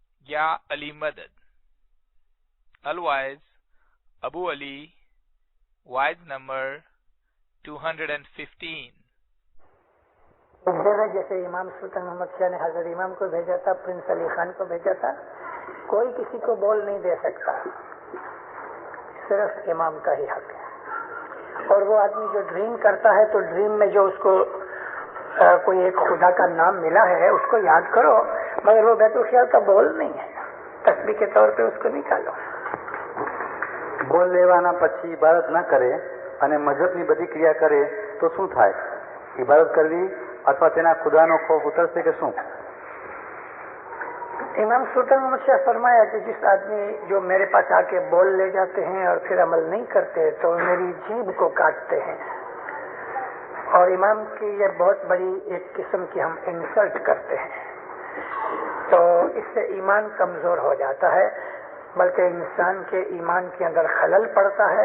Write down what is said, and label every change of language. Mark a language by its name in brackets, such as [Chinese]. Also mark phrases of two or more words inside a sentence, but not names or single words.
[Urdu] یا علی مدد. [English] Otherwise, Abu Ali, wise number 215. [Urdu] ایک جگہ جیسے امام سلطان محمد شاہ نے حضرت امام کو بھیجا تھا، پرنس علی خان کو بھیجا تھا، کوئی کسی کو بول نہیں دے سکتا، صرف امام کا ہی حق ہے. اور وہ آدمی جو ڈریم کرتا ہے تو ڈریم میں جو اس کو کوئی ایک خدا کا نام ملا ہے اس کو یاد کرو، مگر وہ بیت الخیال کا بول نہیں ہے، تسبیح کے طور پہ اس کو نکالو. [Gujarati] બોલ લેવાના પછી ઇબાદત ન કરે અને મજહબની બધી ક્રિયા કરે તો શું થાય? ઇબાદત કરવી અથવા તેના ખુદાનો ખોફ ઉતરશે કે શું? [Urdu] امام سلطان محمد شاہ فرمایا کہ جس آدمی جو میرے پاس آ کے بول لے جاتے ہیں اور پھر عمل نہیں کرتے تو میری جیب کو کاٹتے ہیں. اور امام کی یہ بہت بڑی ایک قسم کی ہم انسلٹ کرتے ہیں، تو اس سے ایمان کمزور ہو جاتا ہے، بلکہ انسان کے ایمان کے اندر خلل پڑتا ہے.